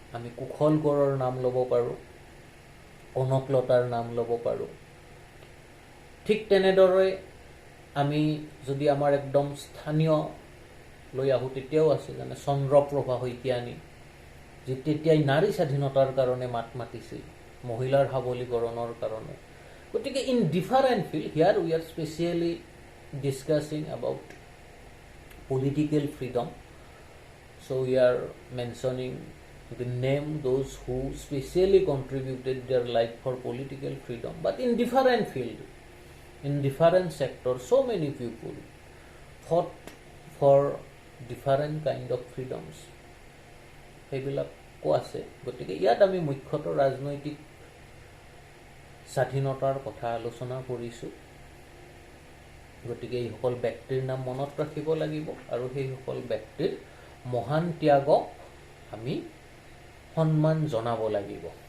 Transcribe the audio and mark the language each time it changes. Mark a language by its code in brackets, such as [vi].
[as] আমি কুশল-কোঁৱৰৰ নাম ল'ব পাৰোঁ, কনকলতাৰ নাম ল'ব পাৰোঁ। ঠিক তেনেদৰে আমি যদি আমাৰ একদম স্থানীয় লৈ আহোঁ, তেতিয়াও আছে যেনে চন্দ্ৰপ্ৰভা শইকীয়ানী, যি তেতিয়াই নাৰী স্বাধীনতাৰ কাৰণে মাত মাতিছিল, মহিলাৰ সবলীকৰণৰ কাৰণে। [en] গতিকে in different field, here we are specially discussing about political freedom, so' we are mentioning the name those who specially contributed their life for political freedom, but in different field, in different sectors, so many people fought for different kind of freedoms. [as] সেইবিলাকো আছে। গতিকে ইয়াত আমি মুখ্যতঃ ৰাজনৈতিক স্বাধীনতাৰ কথা আলোচনা কৰিছোঁ। গতিকে এইসকল ব্যক্তিৰ নাম মনত ৰাখিব লাগিব, আৰু সেইসকল ব্যক্তিৰ মহান ত্যাগক আমি সন্মান জনাব লাগিব।